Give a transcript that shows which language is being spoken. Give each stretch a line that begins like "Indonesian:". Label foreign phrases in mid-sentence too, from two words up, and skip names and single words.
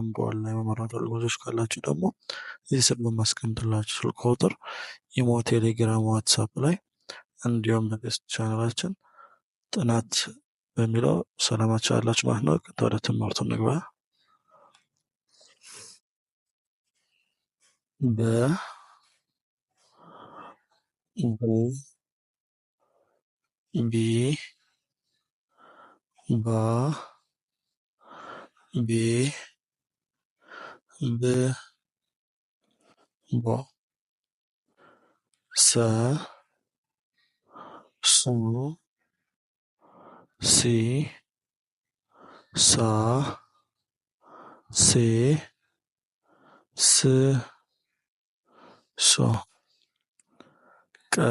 Amharic: በኦንላይን መማር የምትፈልጉ ልጆች ካላችሁ ደግሞ እዚህ ስር በማስቀምጥላችሁ ስልክ ቁጥር ኢሞ፣ ቴሌግራም፣ ዋትሳፕ ላይ እንዲሁም በፌስቡክ ቻናላችን ጥናት በሚለው ሰላማችሁ ያላችሁ ማለት ነው። ወደ ትምህርቱ እንግባ። በ ቢ ባ ቤ ብ ቦ ሰ ሱ ሲ ሳ ሴ ስ ሶ ቀ